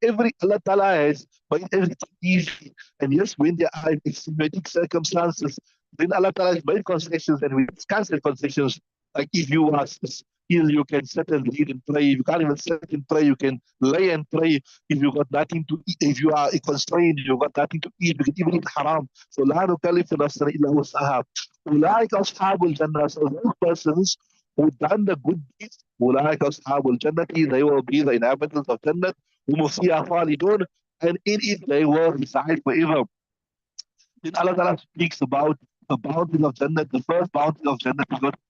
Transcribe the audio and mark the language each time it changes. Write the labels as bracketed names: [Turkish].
[English] Allah Ta'ala has made everything easy. And yes, when there are extenuating circumstances, then Allah Ta'ala has made concessions, and we discuss the concessions. Like if you are ill, you can sit and read and pray. If you can't even sit and pray, you can lay and pray. If you got nothing to eat, if you are constrained, you got nothing to eat, you can even eat haram. [Arabic] So لا نكلف نفسا إلا وسعها. أولئك أصحاب الجنة. [English] So those persons who done the good deeds, [Arabic] أولئك أصحاب الجنة, [English] they will be the inhabitants of Jannah, [Arabic] هم فيها خالدون, [English] and in it they will reside forever. Then Allah Ta'ala speaks about the bounties of Jannah. The first bounty of Jannah is what?